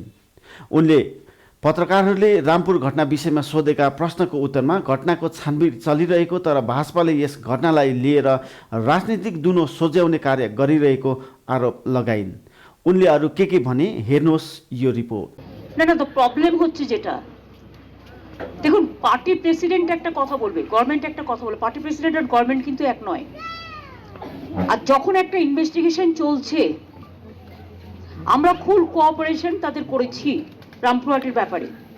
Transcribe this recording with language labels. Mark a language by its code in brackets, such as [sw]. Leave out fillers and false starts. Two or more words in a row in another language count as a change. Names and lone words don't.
[ne] उनले पत्रकारहरूले रामपुर घटना विषयमा सोधेका प्रश्नको उत्तरमा घटनाको छानबिन चलिरहेको तर भाजपाले यस घटनालाई लिएर राजनीतिक दुनो सोझ्याउने कार्य गरिरहेको आरोप लगाइन्। उनले अरू के भने हेर्नुहोस् यो रिपोर्ट। [bn] না তো প্রবলেম হচ্ছে যেটা দেখুন পার্টি প্রেসিডেন্ট একটা কথা বলবে, গভর্নমেন্ট একটা কথা বলবে, পার্টি প্রেসিডেন্ট আর গভর্নমেন্ট কিন্তু এক নয়। আর যখন একটা ইনভেস্টিগেশন চলছে আমরা ফুল কোঅপারেশন তাদের করেছি রামপুরহাটের ব্যাপারে।